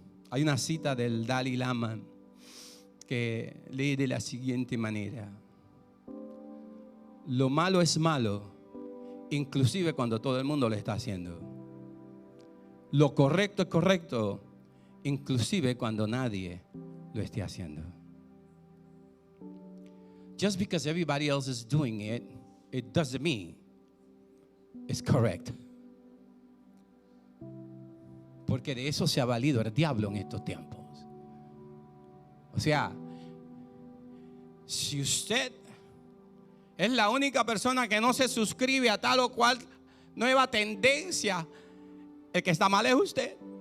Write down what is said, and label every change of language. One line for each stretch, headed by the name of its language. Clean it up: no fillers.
Spanish: Hay una cita del Dalai Lama que lee de la siguiente manera: lo malo es malo, inclusive cuando todo el mundo lo está haciendo. Lo correcto es correcto, inclusive cuando nadie lo esté haciendo.
English: Just because everybody else is doing it, it doesn't mean it's correct.
Spanish: Porque de eso se ha valido el diablo en estos tiempos. O sea, si usted es la única persona que no se suscribe a tal o cual nueva tendencia, el que está mal es usted.